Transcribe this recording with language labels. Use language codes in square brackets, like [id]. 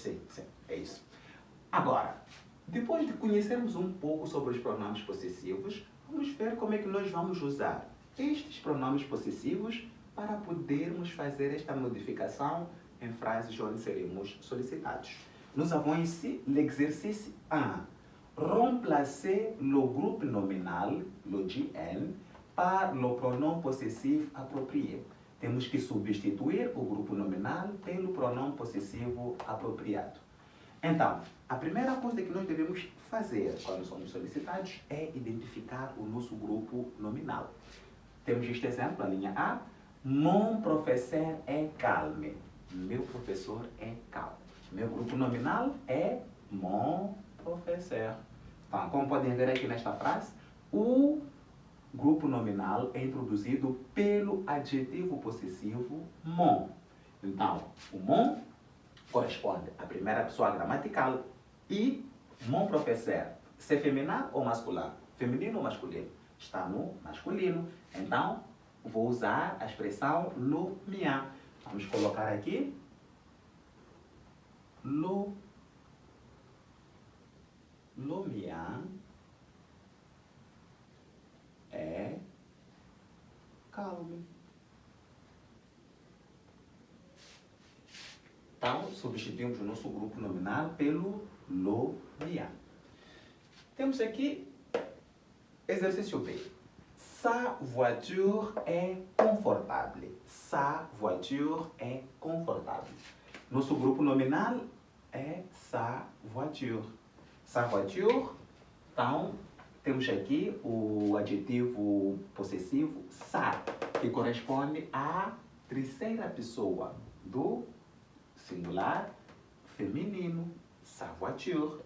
[pt] Sim, é isso. Agora, depois de conhecermos um pouco sobre os pronomes possessivos, vamos ver como é que nós vamos usar estes pronomes possessivos para podermos fazer esta modificação em frases onde seremos solicitados. [fr] Nous avons ici l'exercice 1. Remplacer le groupe nominal, le GN, par le pronom possessif approprié. [pt] Temos que substituir o grupo nominal pelo pronome possessivo apropriado. Então, a primeira coisa que nós devemos fazer quando somos solicitados é identificar o nosso grupo nominal. Temos este exemplo, a linha A. [fr] Mon professeur est calme. [pt] Meu professor é calmo. Meu grupo nominal é mon professeur. Então, como podem ver aqui nesta frase, o grupo nominal é introduzido pelo adjetivo possessivo mon. Então, o mon corresponde à primeira pessoa gramatical e mon professeur, se feminino ou masculino? Feminino ou masculino? Está no masculino. Então, vou usar a expressão le mien. Vamos colocar aqui le mien é calmo. Então, substituímos o nosso grupo nominal pelo le mien. Temos aqui exercício B. [fr] Sa voiture est confortable. Sa voiture est confortable. [pt] Nosso grupo nominal é sa voiture. Sa voiture, então, temos aqui o adjetivo possessivo sa, que corresponde à terceira pessoa do singular feminino, sa voiture.